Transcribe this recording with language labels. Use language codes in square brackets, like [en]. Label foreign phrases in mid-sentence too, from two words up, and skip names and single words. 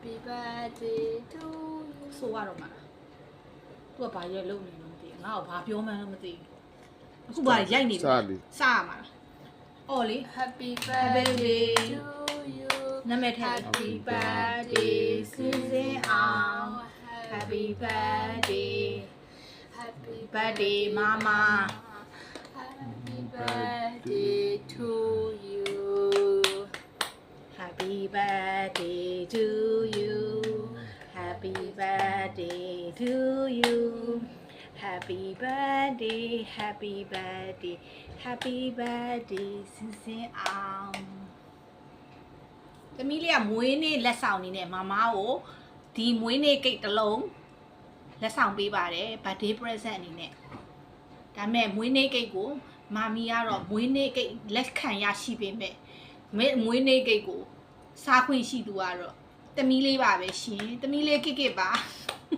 [en] birthday to you [my] ဆိုရတော့မှာသူကဘာရွက်လုံးနေလို့မသိဘူးငါ့ကိုဘာပြောမှန်းလည်းမသိဘူးအခုဘာရိုက်နေပြီစရမှာလားအော်လေ [en] Happy birthday to you နာမည်ထည့် Happy birthday စင်စင်အောင် Happy birthday Happy birthday mama Happy birthday to you Happy birthday to you Happy birthday to you Happy birthday Happy birthday Happy birthday စင်စင်အောင် [my] သမီးလေးကမွေးနေ့လက်ဆောင်နေနဲ့မမကိုဒီမွေးနေ့ကိတ်တစ်လုံးလက်ဆောင်ပေးပါတယ် [en] birthday present [my] အနေနဲ့ဒါပေမဲ့မွေးနေ့ကိတ်ကိုမာမီကတော့မွေးနေ့ကိတ်လက်ခံရရှိပေမဲ့မွေးနေ့ကိတ်ကိုစားခွင့်ရှိသူကတော့သမီးလေးပါပဲရှင်သမီးလေးကိတ်ပါ